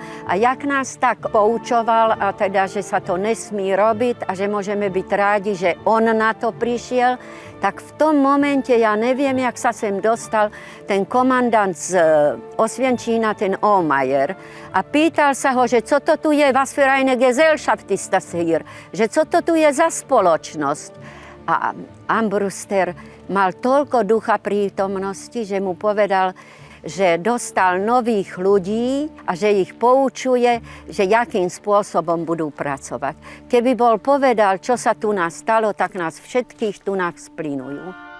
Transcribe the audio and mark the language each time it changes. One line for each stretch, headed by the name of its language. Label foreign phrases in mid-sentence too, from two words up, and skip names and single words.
Slovak: A jak nás tak poučoval, a teda, že sa to nesmí robiť a že môžeme byť rádi, že on na to prišiel, tak v tom momente, ja neviem, jak sa sem dostal ten komandant z Osvienčína, ten Omajer, a pýtal sa ho, že co to tu je,
German: was für eine Gesellschaft ist das hier,
Slovak: že co to tu je za spoločnosť. A Ambruster mal toľko ducha prítomnosti, že mu povedal, že dostal nových ľudí a že ich poučuje, že jakým spôsobom budú pracovať. Keby bol povedal, čo sa tu nás stalo, tak nás všetkých tu nás splinujú.